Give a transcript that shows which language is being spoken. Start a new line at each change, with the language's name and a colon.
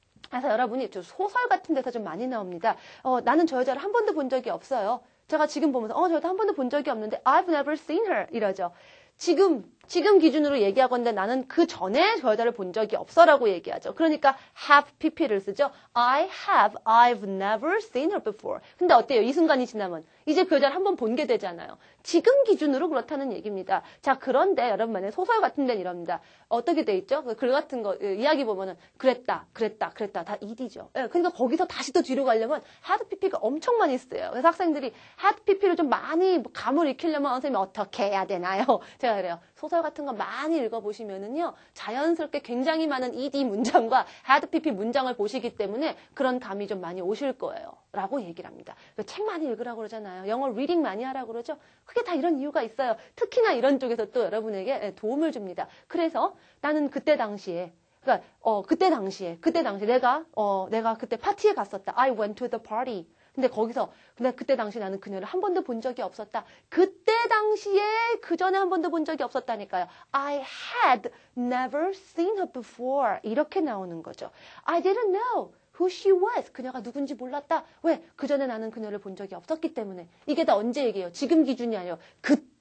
Korean: 그래서 여러분이 저 소설 같은 데서 좀 많이 나옵니다. 나는 저 여자를 한 번도 본 적이 없어요. 제가 지금 보면서, 저 여자 한 번도 본 적이 없는데,
English: I've never seen her.
Korean: 이러죠. 지금 기준으로 얘기하건데 나는 그 전에 저 여자를 본 적이 없어라고 얘기하죠. 그러니까 have pp를 쓰죠.
English: I've never seen her before.
Korean: 근데 어때요? 이 순간이 지나면 이제 그 여자를 한번 본 게 되잖아요. 지금 기준으로 그렇다는 얘기입니다. 자, 그런데 여러분 만약에 소설 같은 데는 이럽니다. 어떻게 돼 있죠? 글 같은 거 이야기 보면은 그랬다 다 ed죠. 그러니까 거기서 다시 또 뒤로 가려면 hard pp가 엄청 많이 쓰여요. 그래서 학생들이 hard pp를 좀 많이 감을 익히려면 선생님이 어떻게 해야 되나요? 제가 그래요. 소설 같은 거 많이 읽어보시면은요, 자연스럽게 굉장히 많은 ed 문장과 hard pp 문장을 보시기 때문에 그런 감이 좀 많이 오실 거예요. 라고 얘기를 합니다. 책 많이 읽으라고 그러잖아요. 영어 리딩 많이 하라고 그러죠. 그게 다 이런 이유가 있어요. 특히나 이런 쪽에서 또 여러분에게 도움을 줍니다. 그래서 나는 그때 당시에 그때 당시에 내가 그때 파티에 갔었다.
English: I went to the party.
Korean: 근데 그때 당시 나는 그녀를 한 번도 본 적이 없었다. 그때 당시에 그 전에 한 번도 본 적이 없었다니까요.
English: I had never seen her before.
Korean: 이렇게 나오는 거죠.
English: I didn't know who she was.
Korean: 그녀가 누군지 몰랐다. 왜? 그 전에 나는 그녀를 본 적이 없었기 때문에. 이게 다 언제 얘기예요? 지금 기준이 아니에요. 그때